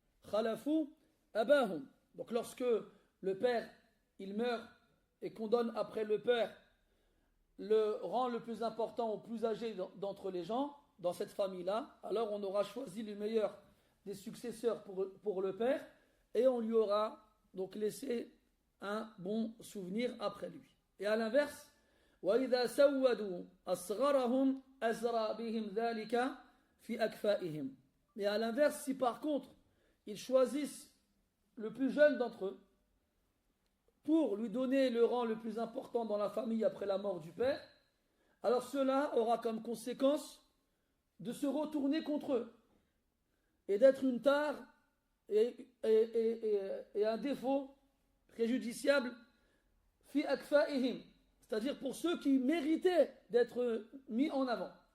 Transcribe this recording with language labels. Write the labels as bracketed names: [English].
[Arabic] Khalafu abahum. [French] Donc lorsque le père il meurt et qu'on donne après le père le rang le plus important au plus âgé d'entre les gens, dans cette famille-là, alors on aura choisi le meilleur des successeurs pour le père et on lui aura donc laissé un bon souvenir après lui. Et à l'inverse, [Arabic] وَإِذَا سَوَّدُوا أَصْغَرَهُمْ أَزْرَى بِهِمْ ذَلِكَ فِي أَكْفَائِهِمْ. [French] Et à l'inverse, si par contre, ils choisissent le plus jeune d'entre eux pour lui donner le rang le plus important dans la famille après la mort du père, alors cela aura comme conséquence de se retourner contre eux et d'être une tare et un défaut préjudiciable [Arabic] fi akfa'ihim, [French] c'est-à-dire pour ceux qui méritaient d'être mis en avant.